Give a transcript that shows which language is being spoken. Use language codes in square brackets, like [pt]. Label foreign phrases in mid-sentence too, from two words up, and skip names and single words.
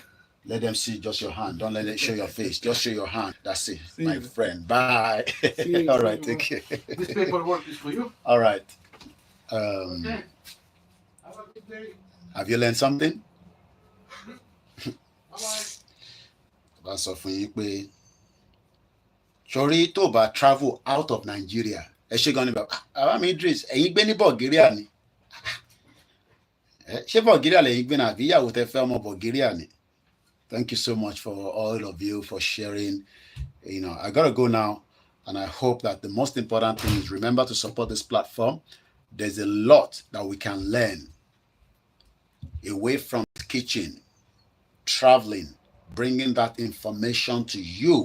[en] Let them see just your hand. Don't let it show your face. Just show your hand. That's it, See my you. friend. Bye. you. All right, take care. This paperwork is for you. All right. Okay. Have a good day. Have you learned something? Bye-bye. [yo] Bá sọ fún yín pé sórí tó bá [en] travel out of Nigeria [yo] ẹ ṣe gan ni bàbá àwa mi Idris ẹ̀yin gbé ní Bulgaria ni ṣé Bulgaria lẹ̀yin gbé náà àbí ìyàwó tẹ́ fẹ́ ọmọ Bulgaria ni. [en] Thank you so much for all of you for sharing. I gotta go now, and I hope that the most important thing is remember to support this platform. There's a lot that we can learn away from the kitchen, traveling, bringing that information to you.